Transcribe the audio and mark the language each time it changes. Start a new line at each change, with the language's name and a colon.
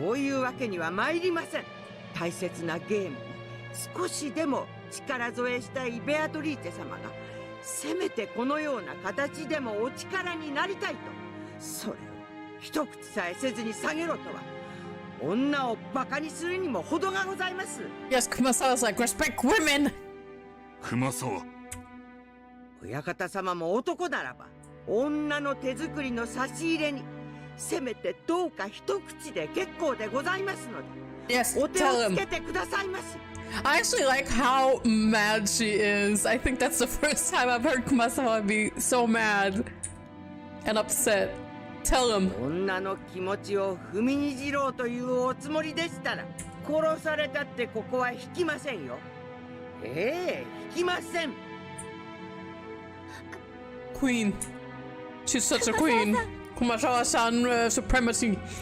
Japanese: そういうわけには参りません。大切なゲームに少しでも力添えしたいベアトリーチェ様が、せめてこのような形でもお力になりたいと、それを一口さえせずに下げろとは、女をバカにするにも程がございます。
English: Yes, Kumasawa's like, respect women!
Japanese: 熊沢、親方様も男ならば、女の手作りの差し入れに、せめてどうか一口で結構でございますので、
English: Yes,
Japanese: お手
English: tell
Japanese: をつ
English: him.
Japanese: けてくださいまし。
English: I actually like how mad she is. I think that's the first time I've heard Kumasawa be so mad and upset. Tell him.
Japanese: 女の気持ちを踏みにじろうというおつもりでしたら、殺されたってここは引きませんよ。ええ、引きません。
English: Queen. She's such a queen. Kumasawa-san supremacy.